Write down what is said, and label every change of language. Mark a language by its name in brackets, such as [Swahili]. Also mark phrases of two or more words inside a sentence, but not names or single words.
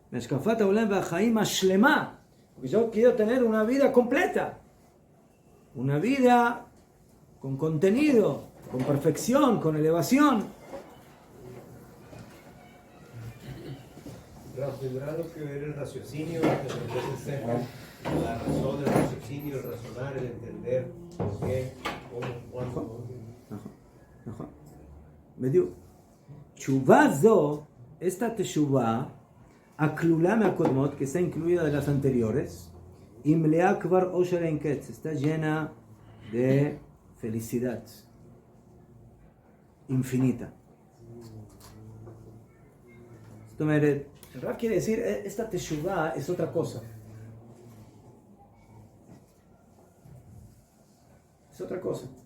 [Spanish] Porque yo quiero tener una vida completa, una vida con contenido, con perfección, con elevación. ¿Tendrá algo que ver el raciocinio, la razón del raciocinio, el razonar, el entender por qué, cómo, cuándo? [Hebrew] בדיוק. תשובה זו, esta תשובה, הכלולה מהקודמות, [Spanish] que está incluida de las anteriores, y [Hebrew] מלאה כבר אושר אין קץ, [Spanish] está llena de felicidad infinita. Esto el Rav quiere decir, esta teshuvah es otra cosa. Es otra cosa.